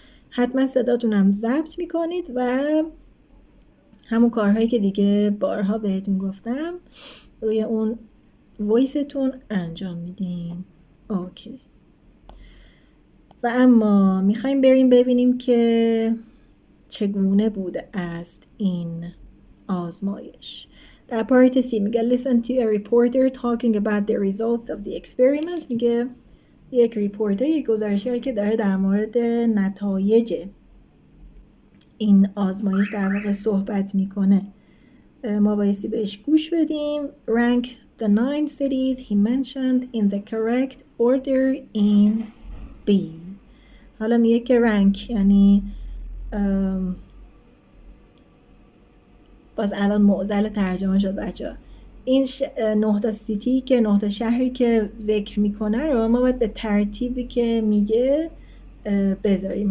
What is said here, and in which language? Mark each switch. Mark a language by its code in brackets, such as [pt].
[fa] حتما صداتون هم ضبط میکنید و همون کارهایی که دیگه بارها بهتون گفتم روی اون وایستون انجام میدین. اوکی. و اما میخوایم بریم ببینیم که چگونه بوده است این آزمایش. در پارت سی میگه [en] listen to a reporter talking about the results of the experiment. [fa] میگه یک ریپورتر، یک گزارشگر که داره در مورد نتایج این آزمایش در واقع صحبت میکنه. ما بایستی بهش گوش بدیم. [en] Rank the 9 cities he mentioned in the correct order in B. [fa] حالا میگه که رنک یعنی باز الان معضل ترجمه شد بچه ها. این 9 تا سیتی که 9 تا شهری که ذکر میکنه رو ما باید به ترتیبی که میگه بذاریم.